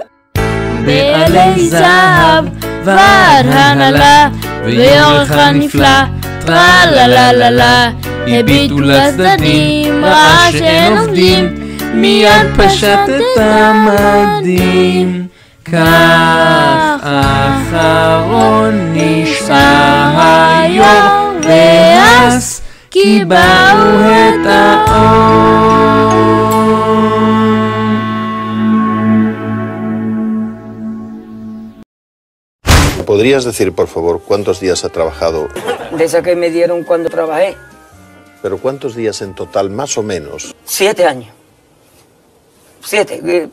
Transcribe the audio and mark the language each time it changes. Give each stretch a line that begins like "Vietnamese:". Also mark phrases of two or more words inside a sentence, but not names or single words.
Hebrew: בעלי זהב, ועד הנהלה, ויורך הנפלא, טרללללה, הביטו לצדדים, ראה שאין עובדים, מיד פשט את המדים. כך אחרון נשאר היור, ואז כי באו את האור.
Spanish: ¿Podrías decir, por favor, cuántos días ha trabajado? De esa que me dieron cuando trabajé. ¿Pero cuántos días en total, más o menos? 7 años. 7.